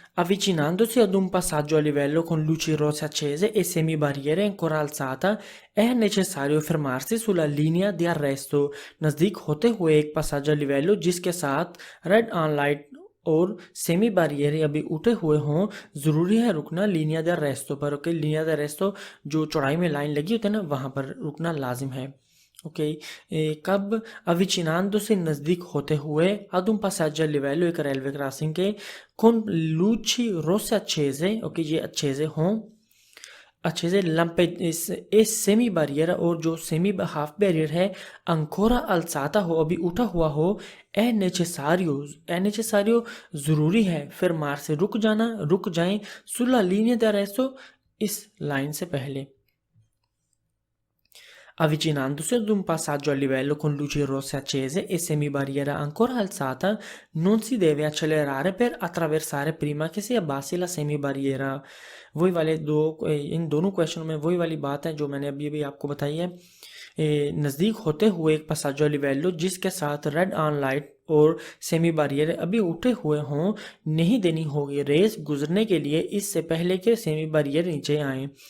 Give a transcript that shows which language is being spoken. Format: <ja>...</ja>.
<it>Avvicinandosi ad un passaggio a livello con luci rosse accese e semibarriere ancora alzata, è necessario fermarsi sulla linea di arresto।</it> <hi>नज़दीक होते हुए एक passaggio a livello जिसके साथ red on light और semi barrier अभी उठे हुए हों, ज़रूरी है रुकना लीनिया दे रेस्टो पर। ओके, लीनिया दे रेस्टो जो चौड़ाई में लाइन लगी होती है ना, वहाँ पर रुकना लाजिम है। ओके, कब अविचिनांदो से नज़दीक होते हुए</hi> <it>ad un passaggio a livello,</it> <hi>एक रेलवे क्रॉसिंग के,</hi> <it>con luci rosse accese,</it> <hi>okay ये अच्छे हों, अच्छे से लंपे इस सेमी बैरियर, और जो सेमी हाफ बैरियर है अंकोरा अलसाता हो, अभी उठा हुआ हो, ए नेसेसारियो ज़रूरी है, फिर मार से रुक जाएं, सुला लीनिया दा रेसो इस लाइन से पहले।</hi> <it>Avvicinandosi ad un passaggio a livello con luci rosse accese e semibarriera ancora alzata, non si deve accelerare per attraversare prima che si abbassi la semibarriera।</it> <hi>वही वाले इन दोनों क्वेश्चन में वही वाली बात है जो मैंने अभी आपको बताई है। नज़दीक होते हुए एक passaggio a livello जिसके साथ रेड ऑन लाइट और सेमी बैरियर अभी उठे हुए हों, नहीं देनी होगी रेस गुजरने के लिए इससे पहले के सेमी बैरियर नीचे आए।</hi>